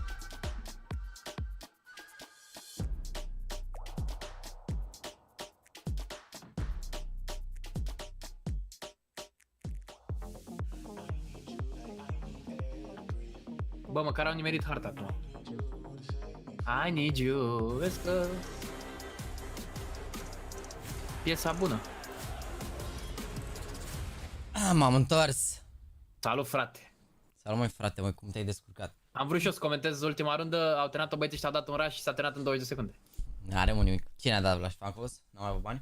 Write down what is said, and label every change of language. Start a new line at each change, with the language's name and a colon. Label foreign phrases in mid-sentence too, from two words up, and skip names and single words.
Romanian: Bă, măcar au nimerit harta acum.
English: I need you, let's go.
Romanian: Piesa bună. M-am întors. Salut, frate. Salut, măi, frate, măi, cum te-ai descurcat? Am vrut și eu să comentez ultima rundă, au terminat-o băieții și au dat un rush și s-a terminat în 20 de secunde. N-are mă nimic. Cine a dat la Falcons? N-au mai avut bani?